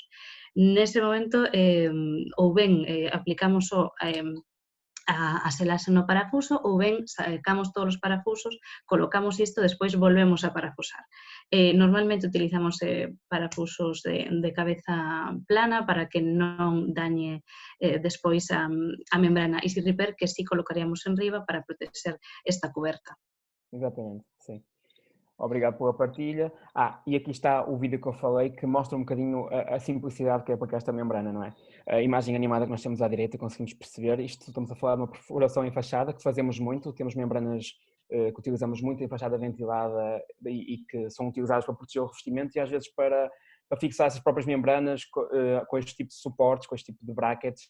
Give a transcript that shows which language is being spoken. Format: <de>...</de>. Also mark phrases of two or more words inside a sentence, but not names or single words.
<gl>Nese momento, ou ben aplicamos a selase no parafuso, ou ben sacamos todos os parafusos, colocamos isto, despois volvemos a parafusar. Normalmente utilizamos parafusos de cabeza plana para que non dañe despois a membrana Easy Repair, que sí colocaríamos en riba para proteger esta cuberta.</gl> <pt>Exatamente, sim. Obrigado pela partilha. E aqui está o vídeo que eu falei que mostra um bocadinho a simplicidade que é aplicar esta membrana, não é? A imagem animada que nós temos à direita, conseguimos perceber. Isto estamos a falar de uma perfuração em fachada, que fazemos muito, temos membranas que utilizamos muito em fachada ventilada e que são utilizadas para proteger o revestimento e às vezes para fixar essas próprias membranas com este tipo de suportes, com este tipo de brackets.</pt>